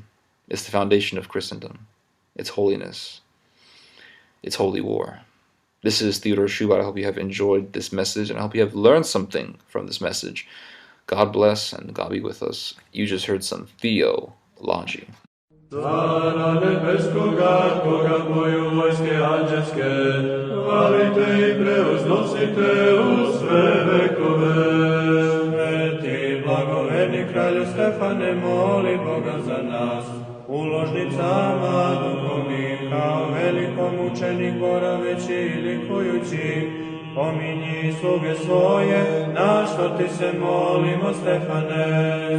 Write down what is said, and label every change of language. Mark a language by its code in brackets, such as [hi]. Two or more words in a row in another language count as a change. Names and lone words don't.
[en] It's the foundation of Christendom. It's holiness. It's holy war. This is Theodore Shoebat. I hope you have enjoyed this message, and I hope you have learned something from this message. God bless, and God be with us. You just heard some theology. [sr] Цара небескога, Бога Бою войске ангельске, хвалите и преузносите у све векове. Свeti, blagoverni kralju Stefane, moli Boga za nas, u ložnicama duhovnih, kao velikom učenik boraveći i likujući, pominji sluge svoje, na što ti se molimo, Stefane.